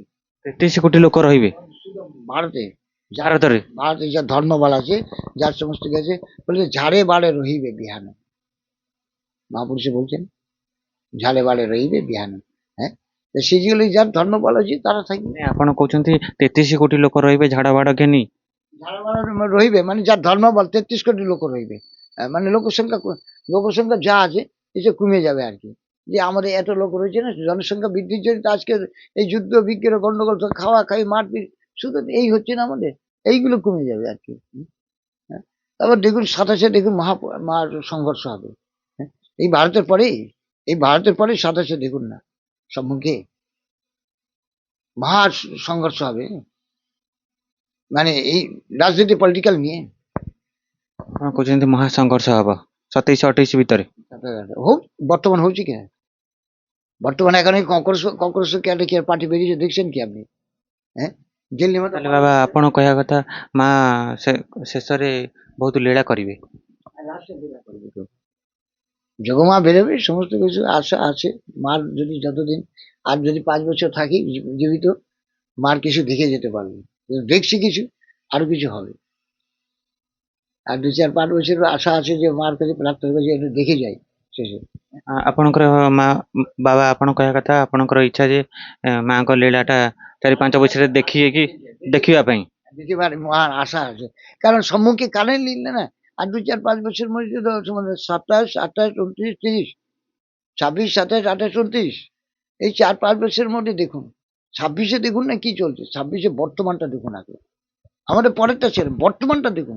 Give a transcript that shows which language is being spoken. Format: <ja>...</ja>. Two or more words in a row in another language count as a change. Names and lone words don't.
<or>33 କୋଟି ଲୋକ ରହିବେ</or> <bn>ভারতে</bn> <or>ভারତରେ।</or> <bn>ভারতে যা ধর্মবল আছে, যার সমস্ত গেছে বলে</bn> <or>ଝାଡେ ବାଡେ ରହିବେ ବିହାନେ।</or> <bn>মহাপুরুষে বলছেন</bn> <or>ଝାଡେ ବାଡେ ରହିବେ ବିହାନେ।</or> <bn>হ্যাঁ, তো সেই যেগুলি যার ধর্মবল আছে তারা থাকবে।</bn> <or>ମାନେ ଆପଣ କହୁଛନ୍ତି 33 କୋଟି ଲୋକ ରହିବେ ଝାଡା ବାଡ ଘେନି। ଝାଡେ ବାଡେ ରହିବେ</or> <bn>মানে যার ধর্মবল</bn> <or>33 କୋଟି ଲୋକ ରହିବେ।</or> <bn>মানে লোকসংখ্যা যা আছে এসে কমে যাবে আর কি। যে আমাদের এত লোক রয়েছে না, জনসংখ্যা বৃদ্ধির জন্য তো আজকে এই যুদ্ধ বিগ্রহ গন্ডগোল সব খাওয়া খাই মারপিট শুধু এই হচ্ছে না আমাদের, এইগুলো কমে যাবে আর কি। হ্যাঁ, তারপর দেখুন 27-এ দেখুন মহা সংঘর্ষ হবে। হ্যাঁ, এই ভারতের পরে 27-এ দেখুন না সম্মুখে মহা সংঘর্ষ হবে, মানে এই রাজনীতি পলিটিক্যাল নিয়ে।</bn> <or>ଆପଣ କହୁଛନ୍ତି ମହାସଂଘର୍ଷ ହବ 27-28 ଭିତରେ।</or> <bn>হোক, বর্তমান হচ্ছে কিনা, বর্তমানে এখন এই কংগ্রেস</bn> <en>cadre party</en> <bn>বেরিয়েছে দেখছেন কি আপনি? হ্যাঁ, দিল্লি মতো</bn> <or>ତାହେଲେ ବାବା ଆପଣ କହିବା କଥା ମା ଶେଷରେ ବହୁତ ଲୀଳା କରିବେ।</or> <bn>যোগমা বেরোবে, সমস্ত কিছু আশা আছে মার, যদি যতদিন আর যদি 5 বছর থাকি জীবিত, মার কিছু দেখে যেতে পারবে। দেখছি কিছু, আরো কিছু হবে। আর 2-4-5 বছরের আশা আছে যে মার কাছে প্রার্থনা কাছে একটু দেখে যাই শেষে।</bn> <or>ଆପଣଙ୍କର ମା ବାବା ଆପଣ କହିବା କଥା ଆପଣଙ୍କର ଇଚ୍ଛା ଯେ ମାଙ୍କ ଲୀଳାଟା 4-5 ବର୍ଷରେ ଦେଖିବା ପାଇଁ।</or> <bn>দেখিবার মহান আশা আছে, কারণ সম্মুখে কারেন্ট নিলে না আর 2-4-5 বছরের মধ্যে তো 27, 28, 29, 30, 26, 27, 28, 29 এই 4-5 বছরের মধ্যে দেখুন। 26-এ দেখুন না কি চলছে, 26-এ বর্তমানটা দেখুন আগে, আমাদের পরেরটা ছেড়ে বর্তমানটা দেখুন।</bn>